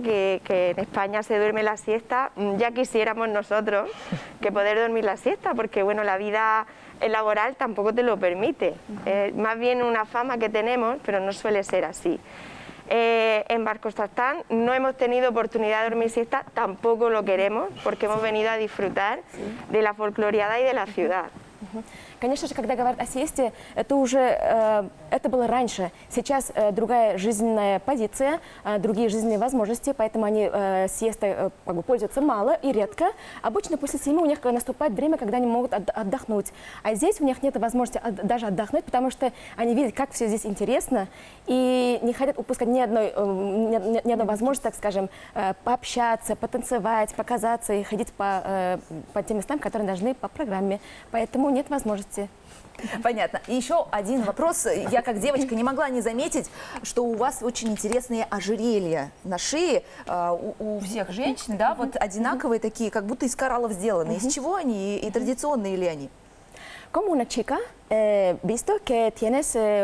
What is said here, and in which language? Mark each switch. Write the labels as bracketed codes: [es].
[es] Que en España se duerme la siesta. Ya quisiéramos nosotros que poder dormir la siesta, porque bueno, la vida laboral tampoco te lo permite. Más bien una fama que tenemos, pero no suele ser así. En Bashkortostán no hemos tenido oportunidad de dormir siesta, tampoco lo queremos, porque hemos venido a disfrutar de la folcloriada y de la ciudad. [ru] Конечно же, когда говорят о сиесте, это было раньше. Сейчас другая жизненная позиция, другие жизненные возможности, поэтому они сиестой пользуются мало и редко. Обычно после 7 у них наступает время, когда они могут отдохнуть. А здесь у них нет возможности даже отдохнуть, потому что они видят, как все здесь интересно, и не хотят упускать ни одной возможности, так скажем, пообщаться, потанцевать, показаться и ходить по тем местам, которые должны по программе. Поэтому нет возможности. Понятно. И еще один вопрос. Я как девочка не могла не заметить, что у вас очень интересные ожерелья на шее. У всех женщин, да, вот одинаковые такие, как будто из кораллов сделаны. Из чего они и традиционные ли они? [es] Como una chica, visto que tienes